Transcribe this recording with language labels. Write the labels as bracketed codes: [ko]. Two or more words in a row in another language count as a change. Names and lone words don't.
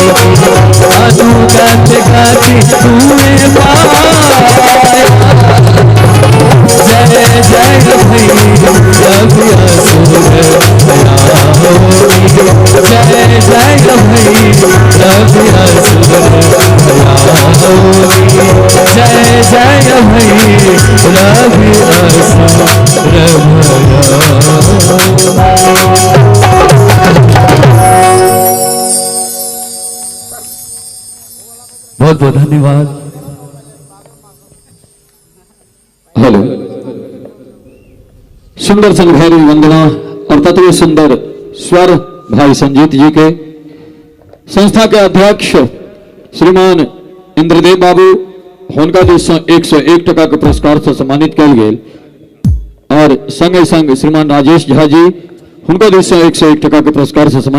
[mai] अनुगत गति तुए पाया जय जय भैरवी असुर भयानी जय जय भैरवी असुर भयानी जय जय भैरवी असुर बहुत बहुत धन्यवाद। हेलो, सुंदर संघारी वंदना और तत्व सुंदर स्वर भाई संजीत जी के संस्था के अध्यक्ष श्रीमान इंद्रदेव बाबू हुनका दिस 101 टका के पुरस्कार से सम्मानित कल गेल और संगे संग श्रीमान राजेश झा जी हुनका दिस 101 टका के पुरस्कार से सम्मानित